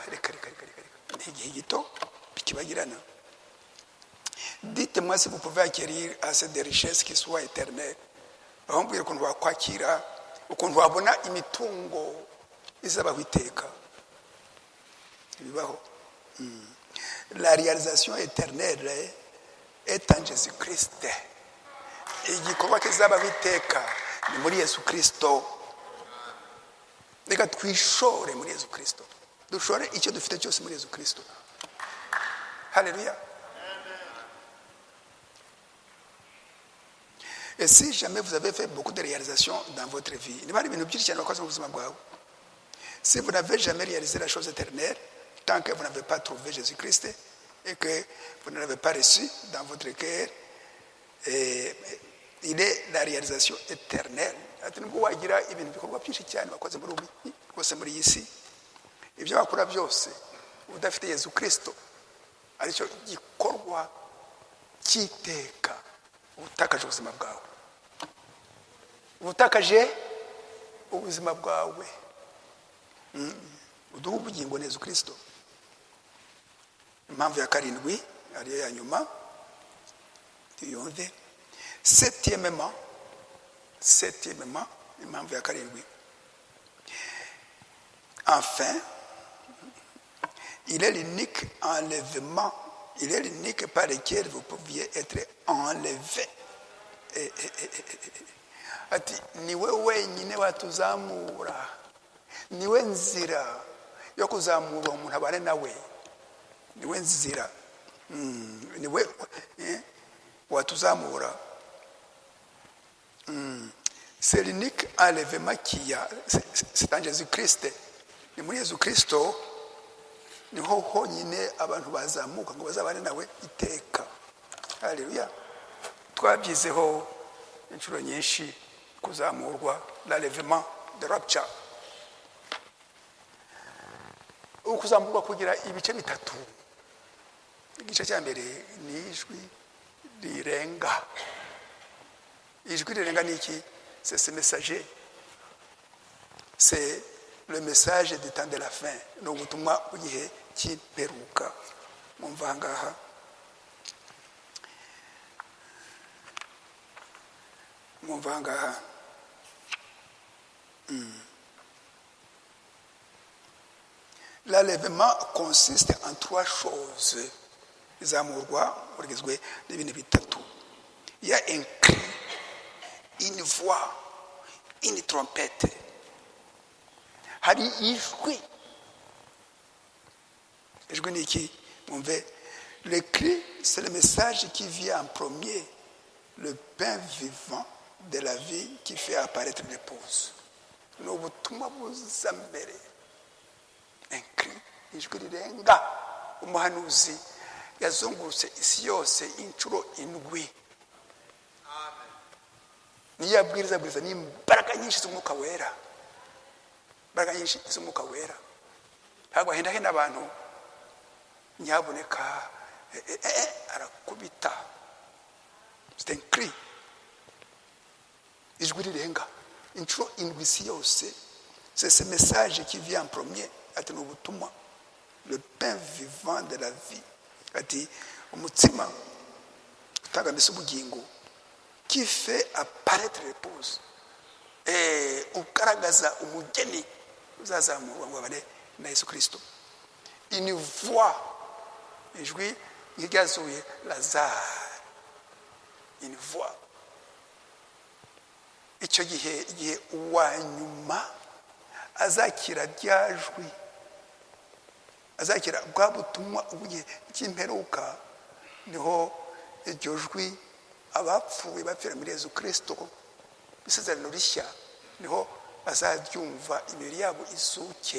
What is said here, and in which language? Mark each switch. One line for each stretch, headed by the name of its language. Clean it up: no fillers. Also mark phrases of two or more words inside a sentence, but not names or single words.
Kinyarwanda: Reka. N'igihe gito bikibagirana.
French: Dites-moi si vous pouvez acquérir assez de richesses qui soient éternelles.
Kinyarwanda: Aho mbwira ukuntu wakwakira, ukuntu wabona imitungo izabaho iteka. Bibaho.
French: La réalisation éternelle est en Jésus-Christ.
Kinyarwanda: Igikorwa kizabaho iteka ni muri Yesu Kristo. Reka twishore muri Yesu Kristo, dushore icyo dufite cyose muri Yesu Kristo. Haleluya.
French: Et si jamais vous avez fait beaucoup de réalisations dans votre vie, si vous n'avez jamais réalisé la chose éternelle, tant que vous n'avez pas trouvé Jésus-Christ et que vous ne l'avez pas reçu dans votre cœur, il est la réalisation éternelle.
Kinyarwanda: Nubwo wagira ibintu bikorwa byinshi cyane bakoze muri ubu rwose muri iyi si, ibyo bakora byose udafite Yesu Kristo, aricyo gikorwa cy'iteka, utakaje ubuzima bwawe. Utakaje ubuzima bwawe. Uduha ubugingo Yesu Kristo. Impamvu ya karindwi ariyo ya nyuma tuyumve. Septièmement, impamvu ya karindwi.
French: Enfin, il est l'unique enlèvement, il est l'unique par lequel vous pouviez être enlevé.
Kinyarwanda: Ati niwe wenyine watuzamura, niwe nzira yo kuzamura umuntu abane nawe, niwe nzira, niwe watuzamura.
French: C'est l'unique enlèvement qu'il y a, c'est en Jésus-Christ.
Kinyarwanda: Ni muri Yesu Kristo niho honyine abantu bazamuka ngo bazabane nawe iteka. Haleluya. Twabyizeho inshuro nyinshi kuzamurwa,
French: l'enlèvement de rapture.
Kinyarwanda: Ukuzamurwa kugira ibice bitatu. Igice cya mbere ni ijwi rirenga. Ijwi rirenga ni iki?
French: C'est ce messager. C'est le message du temps de la fin.
Kinyarwanda: Ni ubutumwa bw'igihe cy'imperuka. Mwumva ngaha. Mwumva ngaha.
French: L'enlèvement consiste en trois choses.
Kinyarwanda: Izamurwa urigizwe n'ibintu bitatu.
French: Il y a un cri, une voix, une trompette.
Kinyarwanda: Hari ijwi. Ijwi ni iki? Mwumve.
French: Le cri, c'est le message qui vient en premier, le pain vivant de la vie qui fait apparaître l'épouse.
Kinyarwanda: ni ubutumwa buza mbere. Enkri, ijwi rirenga. Umuhanuzi yazungurutse isi yose inshuro 7. niyo abwiriza n'imbaraga nyinshi z'umwuka wera. Imbaraga nyinshi z'umwuka wera. Ntabwo ahenda abantu nyaboneka arakubita.
French: C'est un cri.
Kinyarwanda: Ijwi rirenga inshuro 7 isi yose.
French: C'est ce message qui vient en premier.
Kinyarwanda: Ati ni ubutumwa,
French: le pain vivant de la vie.
Kinyarwanda: Ati umutsima utanga mbese ubugingo,
French: qui fait apparaître l'épouse,
Kinyarwanda: ugaragaza umugeni uzazamurwa ngo abane na Yesu Kristo.
French: Une voix,
Kinyarwanda: ijwi ryazuye Lazare.
French: Une voix.
Kinyarwanda: Icyo gihe uwanyuma azakira ryajwi, azakira bwa butumwa ubugiye cy'imperuka, niho iryo jwi abapfuye bapfira muri Yesu Kristo bisezerano rishya, niho bazaryumva imibiri yabo izuke.